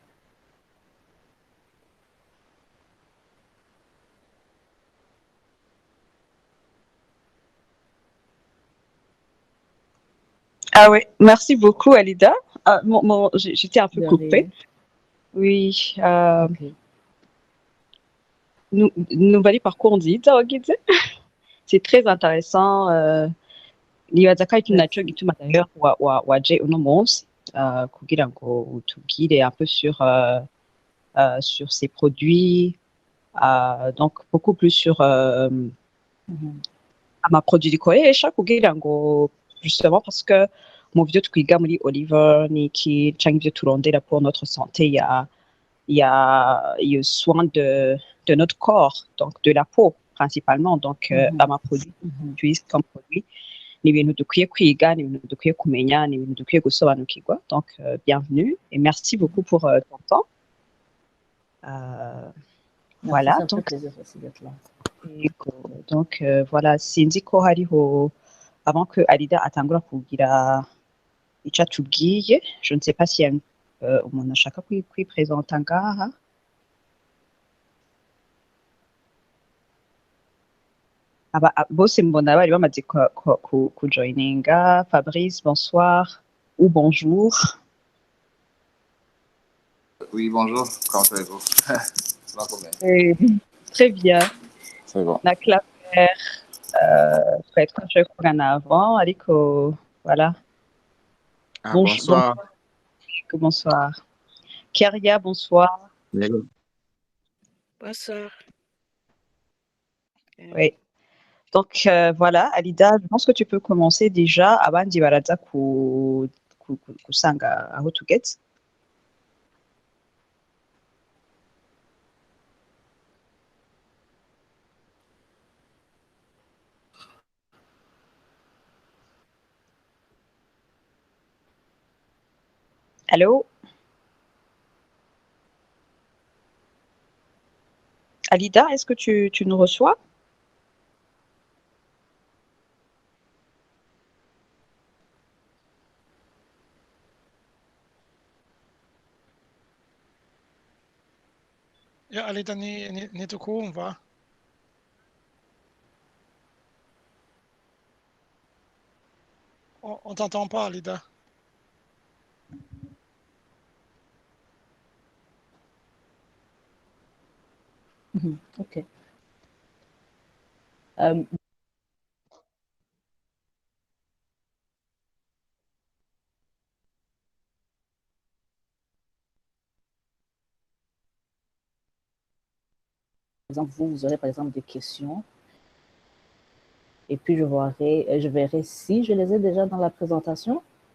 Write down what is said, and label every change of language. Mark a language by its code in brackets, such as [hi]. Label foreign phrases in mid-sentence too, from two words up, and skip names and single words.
[fr] Ah oui, merci beaucoup, Alida. J'étais un peu coupée. Oui. Okay. Nous valons parcours dit, c'est très intéressant. [rn] Nibaza ko ari ikintu naco gituma d'ailleurs waje uno munsi kugira ngo utubwire [fr] un peu sur ces produits, donc beaucoup plus sur [rn] amaproduit dukoresha kugira ngo [fr] justement parce que [rn] mu byo twiga muri Oliver niki canke ibyo turondera [fr] pour notre santé, il y a soin de notre corps, donc de la peau principalement. [rn] Donc amaproduit utilise [fr] comme produit [rn] ni ibintu dukwiye kwiga, ni ibintu dukwiye kumenya, ni ibintu dukwiye gusobanukirwa. [fr] Donc bienvenue et merci beaucoup pour ton temps. Merci, Voilà, ça me donc fait plaisir aussi d'être là. Donc voilà, [rn] sinzi ko hariho [fr] avant que [rn] Alida atangura kugira icyo atubwiye, [fr] je ne sais pas si [rn] umuntu ashaka kwipresenta ngaha. Bose mbona bari bamaze kujoininga. [fr] Fabrice, bonsoir ou bonjour. Oui, bonjour, comment allez-vous? Très bien. C'est bon. Na Claire, peut-être qu'on se connaît avant, Aliko, voilà. Ah, bonsoir. Bonsoir. Keria, bonsoir. Bonsoir. Oui. Donc voilà, Alida, je pense que tu peux commencer déjà avant d'y [rn] baraza kusanga aho tugeze. [fr] Allô? Alida, est-ce que tu nous reçois? Ja, [rn] Alida, ni tukumva. [fr] On t'entend pas, Alida. Ok. Par exemple, vous aurez par exemple des questions et puis je verrai si je les ai déjà dans la présentation.